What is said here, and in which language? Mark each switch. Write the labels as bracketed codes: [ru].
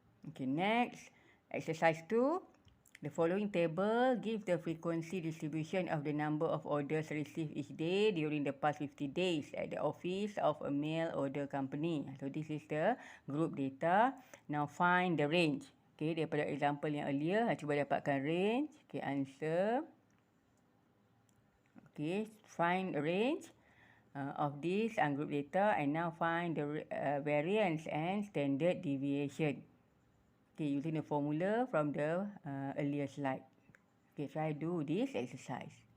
[en] Okay, next, exercise 2. The following table gives the frequency distribution of the number of orders received each day during the past 50 days at the office of a mail order company. So this is the group data. Now find the range. [ms] Okay, daripada example yang earlier, cuba dapatkan range. [en] Okay, answer. Okay, find a range of this group data and now find the variance and standard deviation. Okay, using the formula from the earlier slide. Okay, try do this exercise.